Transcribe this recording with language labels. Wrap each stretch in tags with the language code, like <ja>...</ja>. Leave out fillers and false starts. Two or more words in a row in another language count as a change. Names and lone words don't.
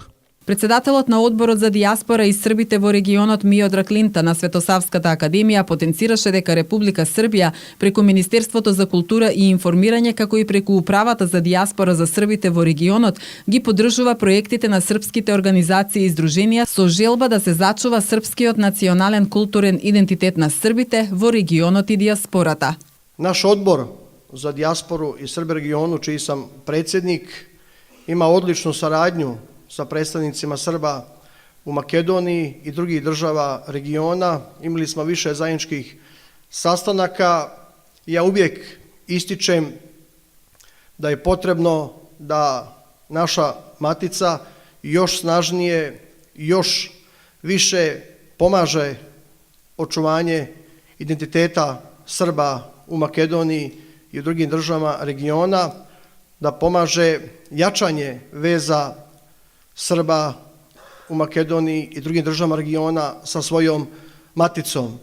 <mk>Председателот на одборот за дијаспора и србите во регионот Миодраг Линта на Светосавската академија потенцираше дека Република Србија преку Министерството за култура и информирање како и преку Управата за дијаспора за србите во регионот ги поддржува проектите на српските организации и здруженија со желба да се зачува српскиот национален културен идентитет на србите во регионот и дијаспората.</mk> <sr>Наш одбор за дијаспору и Срби региону, чiji sam predsjednik, ima odličnu saradnju sa predstavnicima Srba u Makedoniji i drugih država regiona. Imali smo više zajedničkih sastanaka. Ja uvijek ističem da je potrebno da naša matica još snažnije, još više pomaže očuvanje identiteta Srba u Makedoniji i u drugim državama regiona, da pomaže jačanje veza Srba u Makedoniji i drugim državama regiona sa svojom maticom.</sr>